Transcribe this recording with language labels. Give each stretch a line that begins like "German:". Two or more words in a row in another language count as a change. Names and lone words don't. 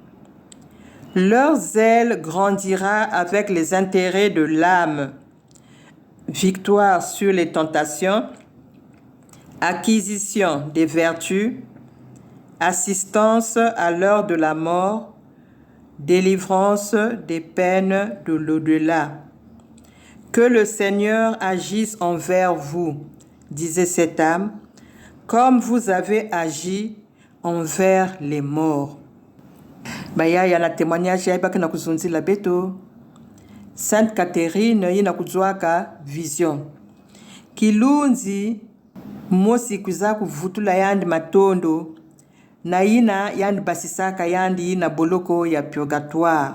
French: Leur zèle grandira avec les intérêts de l'âme, victoire sur les tentations, acquisition des vertus, assistance à l'heure de la mort, délivrance des peines de l'au-delà. Que le Seigneur agisse envers vous, disait cette âme, comme vous avez agi envers les morts.
Kongo: Baya ya na témoignage ya ibaki na kuzunzila beto. Sainte Catherine yina kuzwaka vision. Kilunzi mosi kuza kuvutula yandi matondo na yina yandi basisaka yandi yina boloko ya purgatoire.